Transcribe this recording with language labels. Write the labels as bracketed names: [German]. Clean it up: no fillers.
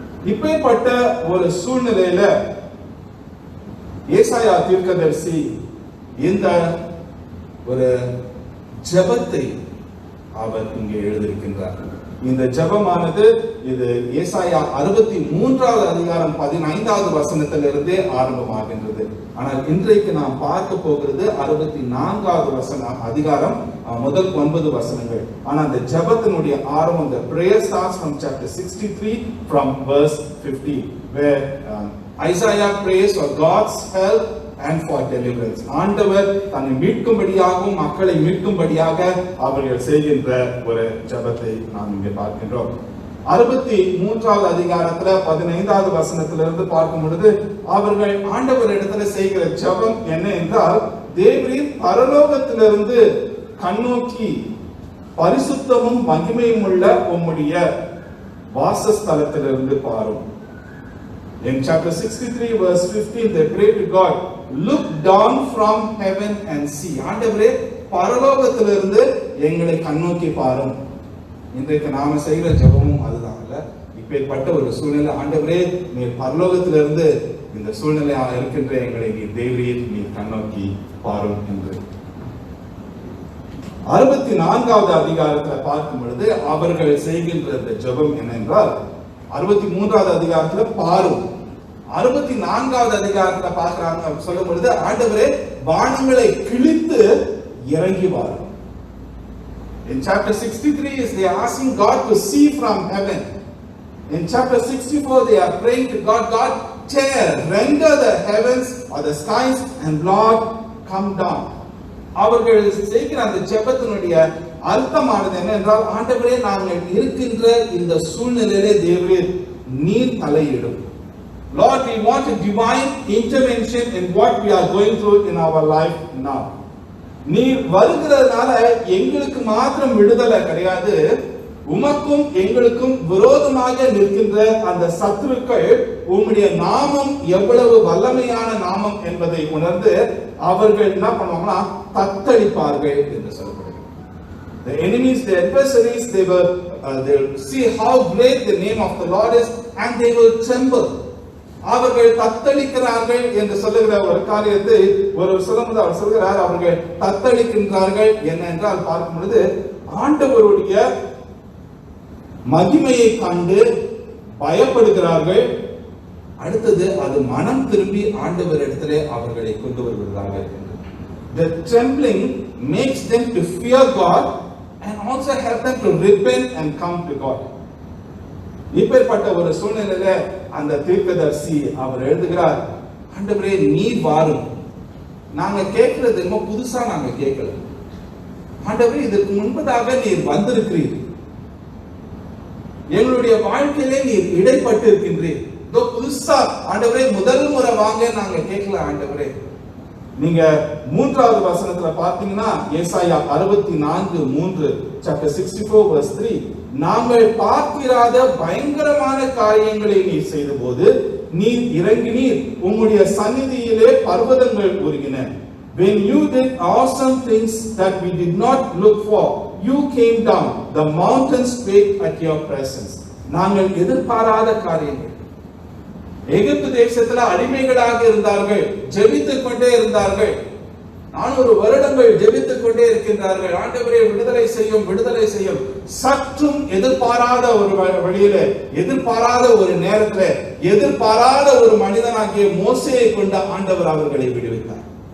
[Tamil] இப்பேற்பட்ட ஒரு சூழ்நிலையில ஏசாயா தீர்க்கதரிசி இந்த ஒரு ஜெபத்தை அவர் இங்கே எழுதியிருக்கின்றார். இந்த ஜெபமானது இது ஏசாயா 63வது அதிகாரம் 15வது வசனத்திலிருந்தே ஆரம்பமாகின்றது. ஆனால் இன்றைக்கு நாம் பார்க்க போகிறது 64வது அதிகாரம் முதல் 9 வசனங்கள். ஆனால் அந்த ஜெபத்தினுடைய ஆரம்பம், [English] the prayer starts from chapter 63 from verse 15, where Isaiah prays for God's help and for deliverance. [Tamil] ஆண்டவர் தன்னை மீட்கும்படியாகவும் மக்களை மீட்கும்படியாக அவர்கள் செய்கின்ற ஒரு ஜெபத்தை நாம் இங்கே பார்க்கின்றோம். 63வது அதிகாரத்துல 15வது வசனத்திலிருந்து பார்க்கும் பொழுது அவர்கள் ஆண்டவரிடத்துல செய்கிற ஜெபம் என்ன என்றால், தேவரீர் பரலோகத்திலிருந்து கண்ணோக்கி பரிசுத்தமும் மகிமையும் உள்ள உம்முடைய வாசஸ்தலத்திலிருந்து பாரும். [English] In chapter 63 verse 15 they pray to God, look down from heaven and see. [Tamil] ஆண்டவரே பரலோகத்திலிருந்து எங்களை கண்ணோக்கி பாரும். இன்றைக்கு நாம செய்கிற ஜெபமும் அதுதான் இல்ல. இப்பேற்பட்ட ஒரு சூழ்நிலை, ஆண்டவரே நீர் பரலோகத்திலிருந்து இந்த சூழ்நிலையா இருக்கின்ற எங்களை நீர் தேவரீர் நீர் கண்ணோக்கி பாரும் என்று. 64வது அதிகாரத்தில் பார்க்கும் பொழுது அவர்கள் செய்கின்ற இந்த ஜெபம் என்னென்றால், 63வது அதிகாரத்துல பாரும், 64வது அதிகாரத்துல பார்க்கிறாங்க சொல்லும் பொழுது, ஆண்டவரே வானங்களை கிழித்து இறங்கி வாரும். [English] In chapter 63 is they are asking God to see from heaven. In chapter 64 they are praying to God, God tear, render the heavens or the skies and Lord come down. [Tamil] அவர்கள் செய்கிற அந்த ஜெபத்தினுடைய அர்த்தமானது என்னவென்றால், ஆண்டவரே நாங்கள் இருக்கின்ற இந்த சூழ்நிலையிலே தேவரே நீர் தலையிடும். [English] Lord, we want a divine intervention in what we are going through in our life now. [Tamil] நீர் வருகிறதுனால எங்களுக்கு மாத்திரம் விடுதலை கிடையாது, உமக்கும் எங்களுக்கும் விரோதமாக நிற்கின்ற அந்த சத்துருக்கள் உம்முடைய நாமம் எவ்வளவு வல்லமையான நாமம் என்பதை உணர்ந்து அவர்கள் என்ன பண்ணுவாங்கன்னா தத்தளிப்பார்கள் என்று சொல்லப்படுகிறது. [English] The enemies, the adversaries, they'll see how great the name of the Lord is and they will tremble. [Tamil] அவர்கள் தத்தளிக்கிறார்கள் என்று சொல்லுகிற ஒரு காரியத்தை ஒரு சொல்லும்போது அவர் சொல்கிறார், அவர்கள் தத்தளிக்கின்றார்கள் என்ன என்றால் பார்க்கும் பொழுது ஆண்டவருடைய மகிமையை கண்டு பயப்படுகிறார்கள். அடுத்தது அது மனம் திரும்பி ஆண்டவர் இடத்திலே அவர்களை கொண்டு வருகிறார்கள். [English] The trembling makes them to fear God and also help them to repent and come to God. [Tamil] இப்பேற்பட்ட ஒரு சூழ்நிலையில அந்த தீர்க்கதரிசி அவர் எழுதுகிறார், ஆண்டவரே நீர் வாரும், நாங்க கேட்கிறது ரொம்ப புதுசா நாங்க கேட்கல, ஆண்டவரே இதற்கு முன்பதாக நீர் வந்திருக்கிறீர், எங்களுடைய வாழ்க்கையிலே நீர் இடைப்பட்டு இருக்கின்றீர், இதோ புதுசா ஆண்டவரே முதல் முறை வாங்க நாங்க கேட்கல ஆண்டவரே. நீங்க 3வது வசனத்துல பார்த்தீங்கன்னா ஏசாயா 64:3 [English] chapter 64 verse 3, [Tamil] நாங்கள் பார்த்திராத பயங்கரமான காரியங்களை நீர் செய்தபோது நீர் இறங்கினீர், உம்முடைய சந்நிதியிலே பர்வதங்கள் உருகின. [English] When you did awesome things that we did not look for, you came down, the mountains quaked at your presence. [Tamil] நாங்கள் எதிர்பாராத காரியங்கள். எகிப்து தேசத்துல அடிமைகளாக இருந்தார்கள், ஜெபித்துக் கொண்டே இருந்தார்கள், 400 வருடங்கள் ஜெபித்துக் கொண்டே இருக்கின்றார்கள், ஆண்டவரே விடுதலை செய்யும் விடுதலை செய்யும். சற்றும் எதிர்பாராத ஒரு வழியில, எதிர்பாராத ஒரு நேரத்துல, எதிர்பாராத ஒரு மனிதனாகிய மோசேயை கொண்ட ஆண்டவர் அவர்களை விடுவித்தார்.